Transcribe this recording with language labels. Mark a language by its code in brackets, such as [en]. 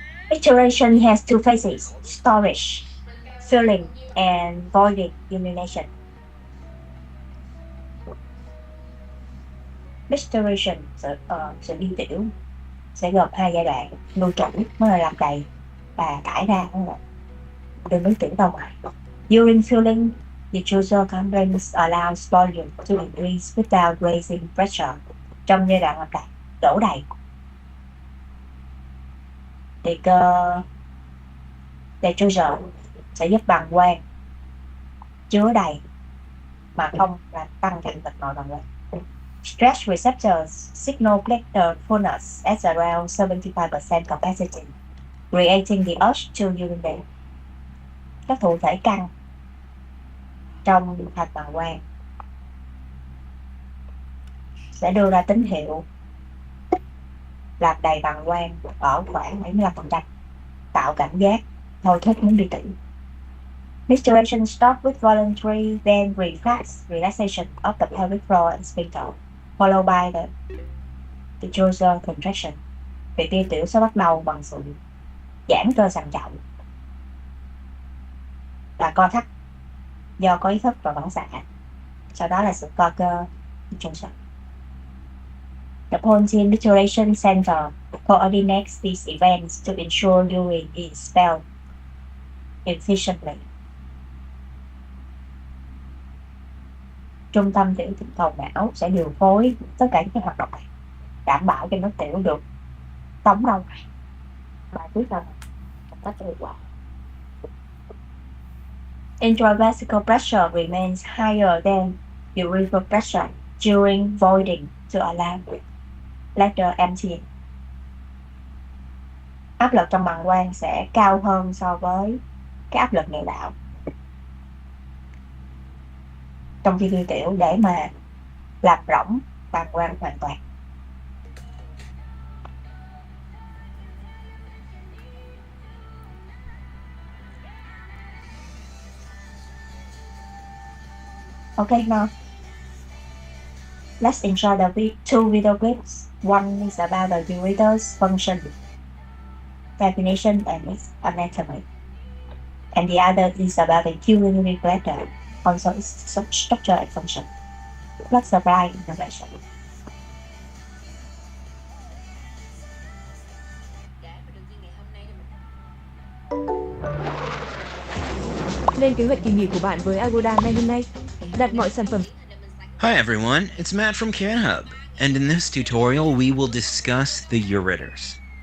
[en] Micturition has two phases: storage, filling, and voiding urination. [vi] Micturition sự đi tiểu sẽ gồm hai giai đoạn: lưu trữ mới là làm đầy và thải ra đưa nước tiểu ra ngoài. [en] During filling, the detrusor membranes allows volume to increase without raising pressure. [vi] Trong giai đoạn làm đầy, đổ đầy thì cơ detrusor sẽ giúp bàng quang chứa đầy mà không làm tăng trọng lực nội bàng quang. [en] Stretch receptors signal bladder fullness at around 75% capacity, creating the urge to urinate. [vi] Các thụ thể căng trong thành bàng quang sẽ đưa ra tín hiệu làm đầy bàng quang ở khoảng 75%, tạo cảm giác thôi thúc muốn đi tiểu. [en] Micturition starts with voluntary, then relaxation of the pelvic floor and sphincter, followed by the detrusor contraction. [vi] Việc đi tiểu sẽ bắt đầu bằng sự giãn cơ sàn trọng và co thắt do có ý thức và phản xạ. Sau đó là sự co cơ detrusor. [en] The Pontine Micturition Center coordinates these events to ensure urine is expelled efficiently. [vi] Trung tâm tiểu cầu não sẽ điều phối tất cả những cái hoạt động này, đảm bảo cho nước tiểu được tống ra ngoài bài tiết ra một cách hiệu quả. [en] Intravesical pressure remains higher than urethral pressure during voiding to allow bladder emptying. [vi] Áp lực trong bàng quang sẽ cao hơn so với cái áp lực niệu đạo trong khi đi tiểu để mà làm rỗng bàng quang hoàn toàn. [en] Okay, now let's enjoy the two video clips. One is about the ureter's function, definition, and its anatomy, and the other is about the urinary bladder, also its structure and function. Let's apply information. [vi] Lên kế hoạch kỳ nghỉ của bạn với Agoda ngay hôm nay. Đặt mọi sản phẩm. [en] Hi everyone, it's Matt from CK1 Hub, and in this tutorial we will discuss the ureters.